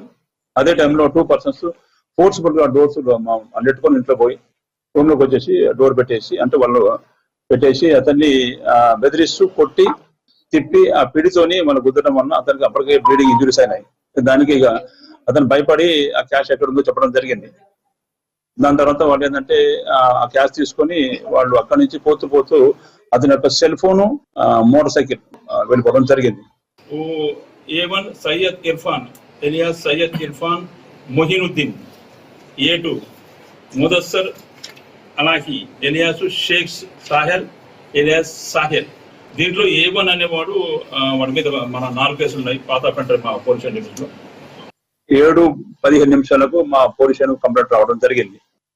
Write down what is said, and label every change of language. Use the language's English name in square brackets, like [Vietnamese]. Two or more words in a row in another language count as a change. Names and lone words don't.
[Telugu] అదే టైంలో 2 పర్సన్స్ ఫోర్స్ఫుల్ గా డోర్స్ నెట్టుకొని ఇంట్లో పోయి రూమ్ లోకి వచ్చేసి డోర్ పెట్టేసి, అంటే వాళ్ళు పెట్టేసి అతన్ని బెదిరిస్తూ కొట్టి తిప్పి ఆ పిడితోని మనం గుద్దడం వలన అతనికి అప్పటికే [English] bleeding injuries [Telugu] అయినాయి. దానికి ఇక అతను భయపడి ఆ క్యాష్ ఎక్కడ ఉందో చెప్పడం జరిగింది. దాని తర్వాత వాళ్ళు ఏంటంటే ఆ క్యాష్ తీసుకొని వాళ్ళు అక్కడి నుంచి పోతూ అతని యొక్క [English] cell phone, motor cycle [Telugu] వెళ్ళిపోవడం జరిగింది. A1 Syed Irfan alias Syed Irfan Mohinuddin, A2 Mudassar Alahi alias Sheikh Sahel alias Sahel. దీంట్లో A1 అనేవాడు వాడి మీద మన 4 కేసులు ఉన్నాయి. పాత పెంటర్ మా [English] police station [Telugu] లో 7:15 నిమిషాలకు మా [English] police station complaint [Telugu] రావడం జరిగింది.